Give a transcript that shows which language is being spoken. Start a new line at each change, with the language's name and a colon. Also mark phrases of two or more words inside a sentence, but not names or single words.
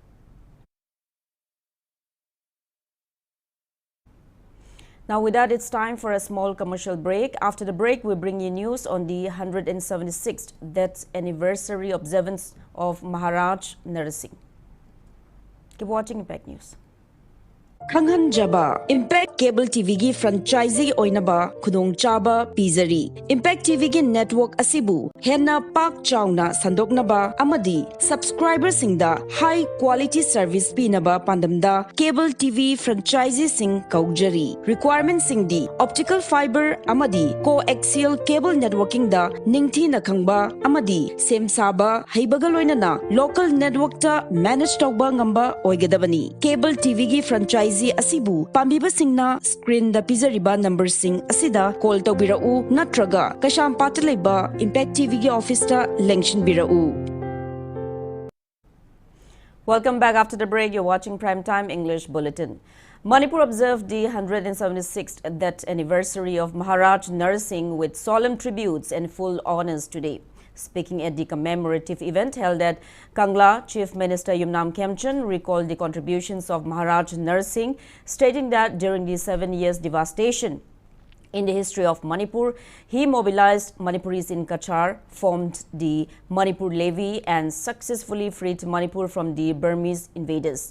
English: Now with that, it's time for a small commercial break. After the break, we bring you news on the 176th death anniversary observance of Maharaj Nar Singh. Keep watching Impact News.
Manipuri: Khanghanjaba Impact Cable TV gi franchisee oinaba khudong chaba pizari. Impact TV gi network asibu henna pak chauna sandoknaba amadi subscribers singda
English: high quality service
Manipuri: pinaba pandamda
English: cable TV franchisee
Manipuri: sing kaujari. Requirements singdi
English: optical fiber
Manipuri: amadi
English: coaxial cable networking
Manipuri: da ningthi na khangba amadi semsaba heibagaloinana
English: local network
Manipuri: ta manage tawba ngamba oigedabani.
English: Cable TV
Manipuri: gi franchisee asibu pambiba singna screen da pizariba number sing asida call tawbirau natraga kasham pataleba Impact TV gi office ta lengtion birau.
English: Welcome back after the break. You're watching Primetime English Bulletin. Manipur observed the 176th death anniversary of Maharaj Nar Singh with solemn tributes and full honors today. Speaking at the commemorative event held at Kangla, Chief Minister Yumnam Khemchand recalled the contributions of Maharaj Nar Singh, stating that during the 7 years devastation in the history of Manipur, he mobilized Manipuris in Kachar, formed the Manipur Levy and successfully freed Manipur from the Burmese invaders.